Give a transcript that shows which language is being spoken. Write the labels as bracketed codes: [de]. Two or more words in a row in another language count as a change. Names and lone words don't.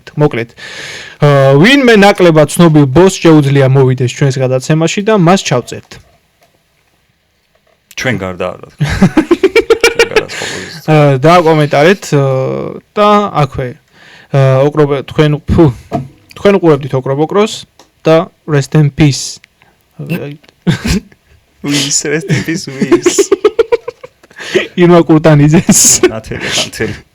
[ka] მოკლედ, ვინმე ნაკლებად ცნობილ ბოსს შეუძლია მოვიდეს ჩვენს გადაცემაში და მას ჩავწერთ. ჩვენ გარდა არა. და კომენტარეთ და აქვე თქვენ უყურებდით ოკრობოკროს და [en] rest in peace. Rest in peace. [ka] ირმა კურტანიძეს. ნათელი.